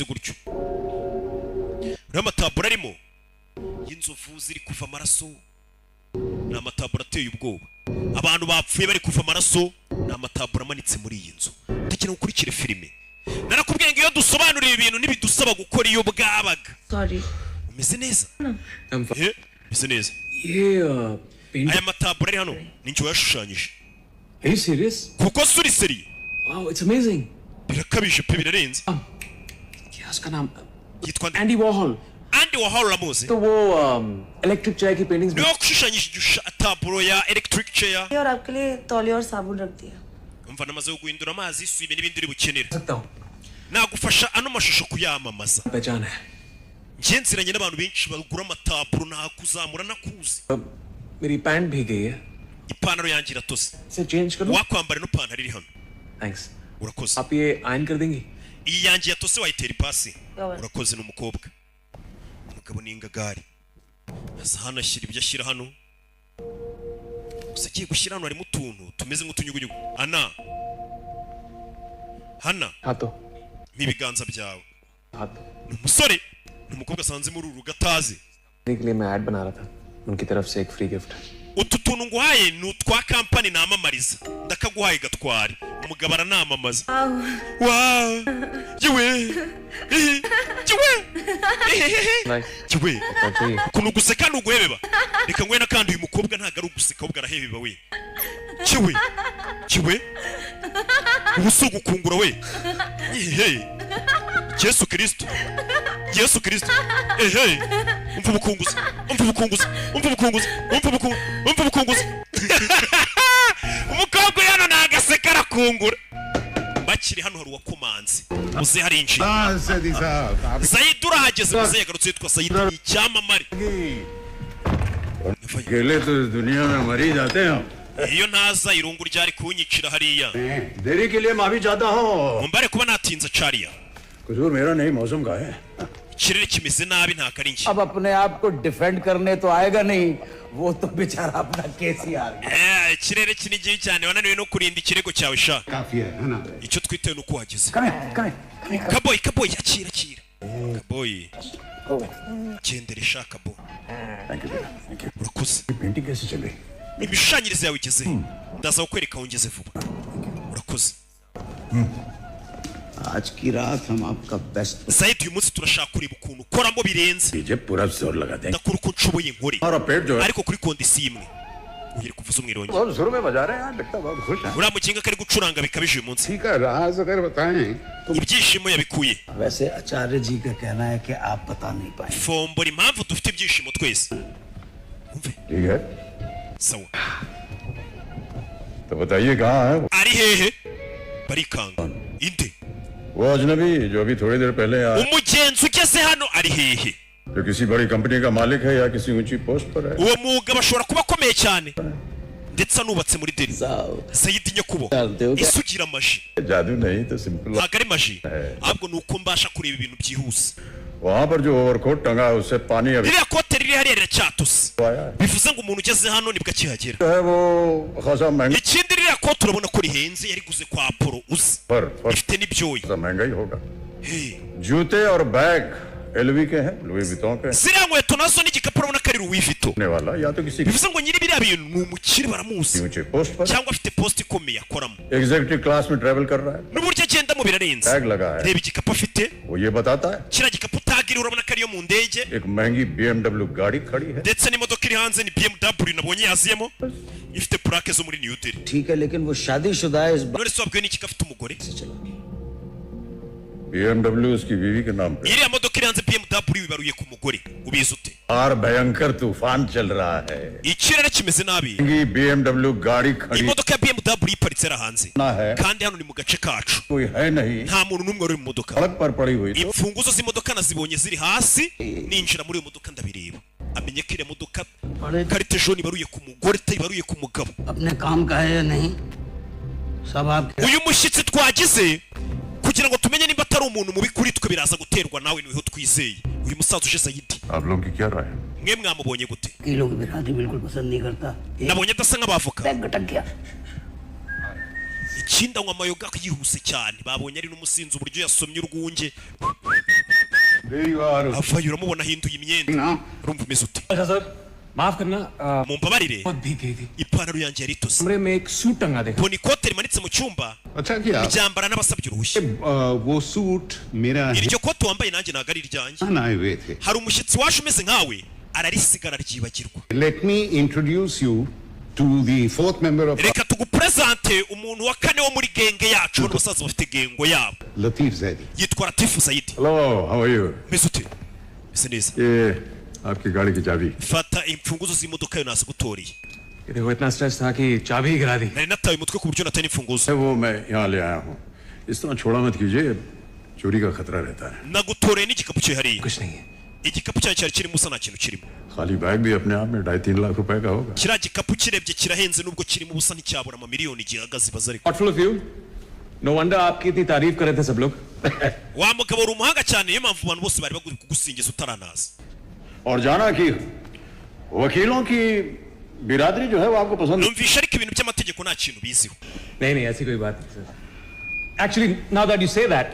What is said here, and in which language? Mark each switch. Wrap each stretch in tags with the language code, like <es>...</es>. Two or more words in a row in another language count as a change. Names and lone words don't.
<rw>gutyo uriya amatabura arimo y'inzovu ziri kuva amaraso ni amatabura ateye ubwoba abantu bapfuye bari kuva amaraso ni amatabura amanitse muri iyi nzu dukeneye gukurikira filime narakubwiye ngo iyo dusobanuriye ibintu ntibidusaba gukora iyo bwabaga umeze neza umeze neza aya matabura ari hano ni njye wayashushanyije</rw> <en>Are you serious?</en> <rw>kuko suri seriye</rw> <en>Wow, it's amazing.</en> <rw>birakabije pe birarenze</rw> <hi>क्या उसका नाम</hi> <rw>yitwa Andy Warhol. Andy Warhol uramuzi</rw> <hi>तो वो</hi> <en>electric chair</en> <hi>की पेंटिंग्स</hi> <rw>niwe washushanyije taburo ya</rw> <en>electric chair</en> <hi>और आपके लिए तौलिया और साबुन रख दिया</hi> <rw>umva namaze guhindura amazi isuye n'ibindi uri bukenera</rw> <hi>सकता हूँ</hi> <rw>nagufasha ano mashusho kuyamamaza</rw> <hi>पहचान है</hi> <rw>njye nziranye n'abantu benshi bagura amataburo nakuzamura nakuzi</rw> <hi>मेरी पैंट भी गई है</hi> <rw>ipantaro yanjye iratose</rw> <hi>इसे चेंज करूँ</hi> <rw>wakwambara ino pantaro iri hano</rw> <hi>थैंक्स</hi> <rw>urakoze</rw> <hi>आप ये आयन कर देंगी</hi> <rw>iyi yanjye yatose wayitera ipasi Yawe. urakoze ni umukobwa umugabo ni ingagari aza hano ashyira ibyo ashyira hano gusa agiye gushyira hano harimo utuntu tumeze nk'utunyugunyugu ana hana</rw> <hi>हाँ तो</hi> <rw>ibiganza byawe</rw> <hi>हाँ तो</hi> <rw>ni umusore ni umukobwa asanze muri uru rugo atazi</rw> <hi>के लिए मैं ऐड बना रहा था उनकी तरफ से एक फ्री गिफ्ट</hi> <rw>utu tuntu nguhaye ni utwa kampani namamariza ndakaguhaye gatware umugabo aranamamaza wow yewe yewe yewe ukuntu guseka nuguhebeba reka ngwe nakandi uyu mukobwa ntago ari uguseka ahubwo arahebeba we yewe yewe ubusugu gukungura we Yesu Kristo Yesu Kristo umva ubukunguzi umva ubukunguzi umva ubukunguzi umva ubukunguzi umva ubukunguzi umukobwa hano nagaseka arakungura bakiri hano hari uwakomanze muze harinjiye</rw> <hi>सदी साहब</hi> <rw>Said urahageze muze yagarutse yitwa Said icyamamare</rw> <hi>अकेले तो इस दुनिया में मर ही जाते हैं</hi> <rw>iyo ntaza irungu ryari kunyicira hariya</rw> <hi>देरी के लिए माफी चाहता हूँ</hi> <rw>mumbare kuba natinze cariya</rw> <hi>कसूर मेरा नहीं मौसम का है</hi> <rw>ikirere kimeze nabi nta kari nshya</rw> <hi>अब अपने आप को डिफेंड करने तो आएगा नहीं वो तो बेचारा अपना केस ही आ गया</hi> <rw>ikirere kinigiye cyane wananiwe no kurinda ikirego cyawe sha</rw> <hi>काफी है ना</hi> <rw>icyo twitewe nuko wageze</rw> <hi>कमें</hi> <rw>kaboyi akira kaboyi gendere sha kabo urakoze</rw> <hi>पेंटिंग कैसे चल रही</hi> <rw>imishushanyirize yawe igeze ndaza kukwereka aho ngeze vuba urakoze</rw> <hi>आज की रात हम आपका बेस्ट</hi> <rw>Said uyu munsi turashaka kureba ukuntu ukoramo birenze</rw> <hi>डीजे पूरा जोर लगाते हैं</hi> <rw>ndakora uko nshoboye nkore</rw> <hi>हमारा पेट जो है</hi> <rw>ariko kuri kondisiyo imwe ugere kuvuza umwirongi</rw> <hi>बहुत जोर में बजा रहे हैं यार लगता है बहुत खुश है</hi> <rw>uriya mukinga kari gucuranga bikabije uyu munsi</rw> <hi>ठीक है राज अगर बताएं तो</hi> <rw>ibyishimo yabikuye</rw> <hi>वैसे आचार्य जी का कहना है कि आप बता नहीं पाए</hi> <rw>fombora impamvu dufite ibyishimo twese umve</rw> <hi>ठीक है</hi> <rw>sawa</rw> <hi>तो बताइए कहाँ है</hi> <rw>ari hehe barikanga inde</rw> <hi>वो अजनबी जो अभी थोड़ी देर पहले आया</hi> <rw>umugenzi ugeze hano ari hehe</rw> <hi>जो किसी बड़ी कंपनी का मालिक है या किसी ऊंची पोस्ट पर है</hi> <rw>uwo mugabo ashobora kuba akomeye cyane ndetse anubatse muri Delhi. Sayidi Nyakubo isugira amaji</rw> <hi>जादू नहीं तो सिंपल</hi> <rw>ntabwo ari maji ahubwo ni uko mbasha kureba ibintu byihuse.</rw> <hi>वहाँ पर जो ओवरकोट टंगा है उससे पानी अभी</hi> <rw>ririya kote riri hariya riracyatose bivuze ngo umuntu ugeze hano nibwo akihagera.</rw> <hi>है वो खासा महंगा</hi> <rw>ikindi ririya kote urabona ko rihenze yariguze kwa Apollo uzi ifite n'ibyoya.</rw> <hi>महंगा ही होगा जूते और बैग एलवी के हैं लुई विटॉन के</hi> <rw>ziriya nkweto nazo n'igikapu urabona ko ari Louis Vuitton</rw> <hi>ने वाला या तो किसी</hi> <rw>bivuze ngo nyiri biriya bintu ni umukire baramuzi</rw> <hi>ऊंचे पोस्ट पर</hi> <rw>cyangwa afite post ikomeye akoramo</rw> <en>executive class</en> <hi>में ट्रैवल कर रहा है</hi> <rw>n'uburyo agendamo birarenze.</rw> <hi>टैग लगा है</hi> <rw>reba igikapu afite</rw> <hi>वो ये बताता है</hi> <rw>kiriya gikapu utagiriye urabona ko ariyo mu ndege</rw> <hi>एक महंगी BMW गाड़ी खड़ी है</hi> <rw>ndetse n'imodoka iri hanze ni BMW nabonye yaziyemo ifite plaque zo muri New Delhi.</rw> <hi>ठीक है लेकिन वो शादीशुदा है इस</hi> <rw>none se wabwiwe n'iki ko afite umugore?</rw> <hi>BMW उसकी बीवी के नाम पे</hi> <rw>iriya modoka iri hanze BMW ibaruye ku mugore ubizi ute?</rw> <hi>बाहर भयंकर तूफान चल रहा है</hi> <rw>ikirere kimeze nabi</rw> <hi>महंगी BMW गाड़ी खड़ी</hi> <rw>imodoka ya BMW iparitse ari hanze</rw> <hi>ना है</hi> <rw>kandi hano ni mu gace kacu</rw> <hi>कोई है नहीं</hi> <rw>nta muntu n'umwe uri mu modoka.</rw> <hi>सड़क पर पड़ी हुई तो</hi> <rw>imfunguzo z'imodoka nazibonye ziri hasi ninjira muri iyo modoka ndabireba amenye ko iriya modoka karite jone ibaruye ku mugore itayibaruye ku mugabo.</rw> <hi>अपने काम का है या नहीं सब आप</hi> <rw>uyu mushyitsi twagize kugira ngo tumenye nimba atari umuntu mubi kuri twe biraza guterwa nawe niho twizeye. uyu musaza uje Sayidi</rw> <hi>आप लोगों की क्या राय है</hi> <rw>mwe mwamubonye gute?</rw> <hi>की लोग बिरादरी बिल्कुल पसंद नहीं करता</hi> <rw>nabonye adasa nk'abavoka.</rw> <hi>बैग गटक गया</hi> <rw>ikindi anywa amayoga yihuse cyane babonye ari n'umusinzi uburyo yasomye urwunge avayo uramubona ahinduye imyenda urumva umeze ute?</rw> <hi>माफ करना</hi> <rw>mumbabarire</rw> <hi>बहुत भीग गई थी</hi> <rw>ipantaro yanjye yari itose</rw> <hi>कमरे में एक सूट टंगा देखा</hi> <rw>mbona ikote rimanitse mu cyumba</rw> <hi>अच्छा किया</hi> <rw>ryambara n'abasabye uruhushya.</rw> <hi>वो सूट मेरा</hi> <rw>iryo kote wambaye nanjye ntabwo ari iryanjye.</rw> <hi>आए हुए थे</hi> <rw>hari umushyitsi waje umeze nkawe ararisigara ryibagirwa.</rw> <en>Let me introduce you to the fourth member of</en> <rw>reka tugupresente umuntu wa kane wo muri genge yacu bano basaza bafite gengo yabo Latif Zaidi. yitwa Latifu Zaidi.</rw> <en>Hello, how are you?</en> <rw>meze ute? meze neza.</rw> <hi>ये आपकी गाड़ी की चाबी</hi> <rw>fata imfunguzo z'imodoka yo nazigutoreye.</rw> <hi>देखो इतना स्ट्रेस था कि चाबी ही गिरा दी</hi> <rw>nari nataye umutwe ku buryo natari imfunguzo.</rw> <hi>वो मैं यहाँ ले आया हूँ इस तरह छोड़ा मत कीजिए चोरी का खतरा रहता है</hi> <rw>nagutoreye n'igikapu cye hariya.</rw> <hi>कुछ नहीं है</hi> <rw>igikapu cyanjye cyari kirimo usa nta kintu kirimo.</rw> <hi>खाली बैग भी अपने आप में 2.5-3 लाख रुपए का होगा</hi> <rw>kiriya gikapu kirebye kirahenze nubwo kirimo ubusa nticyabura amamiliyoni gihagaze baza ariko.</rw> <en>thoughtful of you no wonder</en> <hi>आपकी इतनी तारीफ कर रहे थे सब लोग</hi> <rw>wa mugabo uri umuhanga cyane niyo mpamvu abantu bose bari baguri kugusingiza utaranaza.</rw> <hi>और जाना कि वकीलों की बिरादरी जो है वो आपको पसंद</hi> <rw>numvisha ariko ibintu by'amategeko nta kintu biziho.</rw> <hi>नहीं नहीं ऐसी कोई बात नहीं सर</hi> <en>actually now that you say that</en>